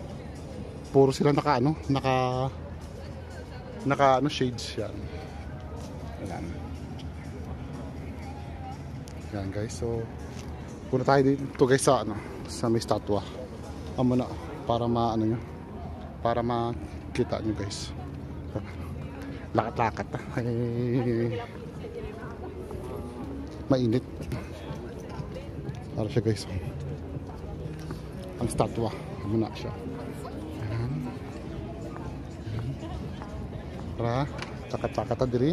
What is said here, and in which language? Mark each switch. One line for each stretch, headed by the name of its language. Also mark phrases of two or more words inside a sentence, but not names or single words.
Filipino: Puro sila naka shades yan. Yan guys, so punta tayo dito guys sa may statwa.
Hiligaynon: Amo na para nyo, para makita nyo guys. Lakat-lakat mainit. Para siya guys. Ang statwa, amo na siya. Para lakat-lakat diri.